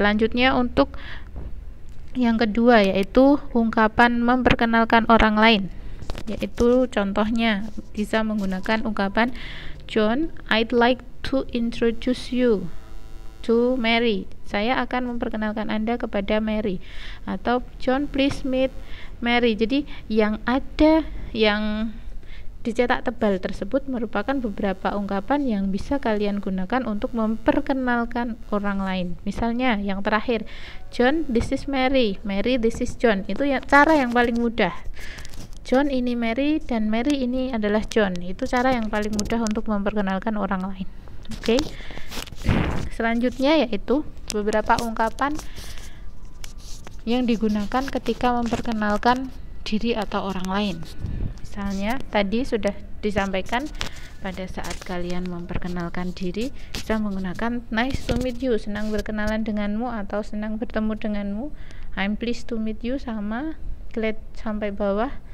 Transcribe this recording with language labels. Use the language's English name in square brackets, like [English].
[Indonesian] Selanjutnya untuk yang kedua yaitu ungkapan memperkenalkan orang lain, yaitu contohnya bisa menggunakan ungkapan John, I'd like to introduce you to Mary, saya akan memperkenalkan Anda kepada Mary. [English] Atau John, please meet Mary. [Indonesian] Jadi yang ada yang dicetak tebal tersebut merupakan beberapa ungkapan yang bisa kalian gunakan untuk memperkenalkan orang lain. [English] Misalnya yang terakhir, John, this is Mary, Mary, this is John. [Indonesian] Itu ya cara yang paling mudah. John ini Mary dan Mary ini adalah John. Itu cara yang paling mudah untuk memperkenalkan orang lain. Oke. Selanjutnya yaitu beberapa ungkapan yang digunakan ketika memperkenalkan diri atau orang lain. Misalnya tadi sudah disampaikan pada saat kalian memperkenalkan diri bisa menggunakan nice to meet you, senang berkenalan denganmu atau senang bertemu denganmu. [English] I'm pleased to meet you sama glad sampai bawah.